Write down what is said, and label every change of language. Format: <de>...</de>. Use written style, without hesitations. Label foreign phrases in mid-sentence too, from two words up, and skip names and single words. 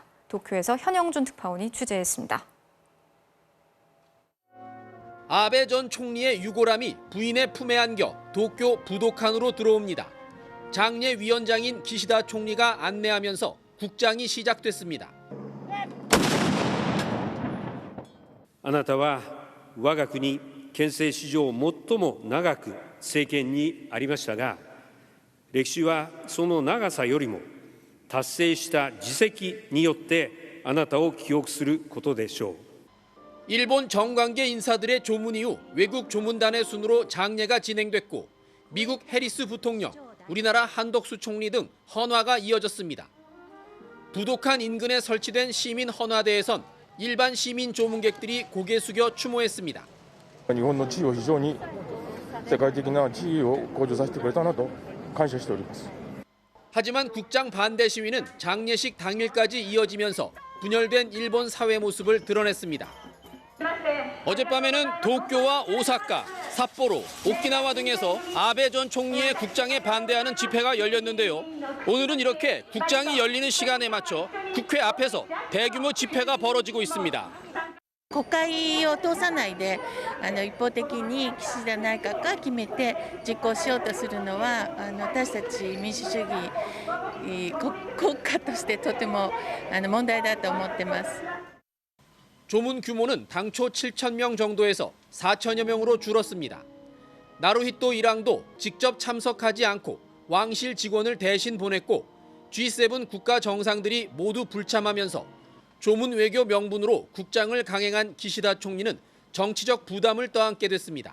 <ko>도쿄에서 현영준 특파원이 취재했습니다. 아베 전 총리의 유골함이 부인의 품에 안겨 도쿄 부도칸으로 들어옵니다. 장례 위원장인 기시다 총리가 안내하면서 국장이 시작됐습니다.</ko> <ja>あなたは我が国憲政史上最も長く政権にありましたが、歴史はその長さよりも達成した実績によってあなたを記憶することでしょう。</ja> <ko>일본 정관계 인사들의 조문 이후 외국 조문단의 순으로 장례가 진행됐고 미국 해리스 부통령, 우리나라 한덕수 총리 등 헌화가 이어졌습니다. 부도칸 인근에 설치된 시민 헌화대에선 일반 시민 조문객들이 고개 숙여 추모했습니다.</ko> <ja>日本の地位を非常に世界的な地位を向上させてくれたなと感謝しております。</ja> <ko>하지만 국장 반대 시위는 장례식 당일까지 이어지면서 분열된 일본 사회 모습을 드러냈습니다. 어젯밤에는 도쿄와 오사카, 삿포로, 오키나와 등에서 아베 전 총리의 국장에 반대하는 집회가 열렸는데요. 오늘은 이렇게 국장이 열리는 시간에 맞춰 국회 앞에서 대규모 집회가 벌어지고 있습니다.</ko> <ja>国会を通さないで一方的に岸田内閣が決めて実行しようとするのは私たち民主主義国家としてとても問題だと思ってます。</ja> <ko>조문 규모는 당초 7,000명 정도에서 4,000여 명으로 줄었습니다. 나루히토 일왕도 직접 참석하지 않고 왕실 직원을 대신 보냈고 G7 국가 정상들이 모두 불참하면서 조문 외교 명분으로 국장을 강행한 기시다 총리는 정치적 부담을 떠안게 됐습니다.</ko>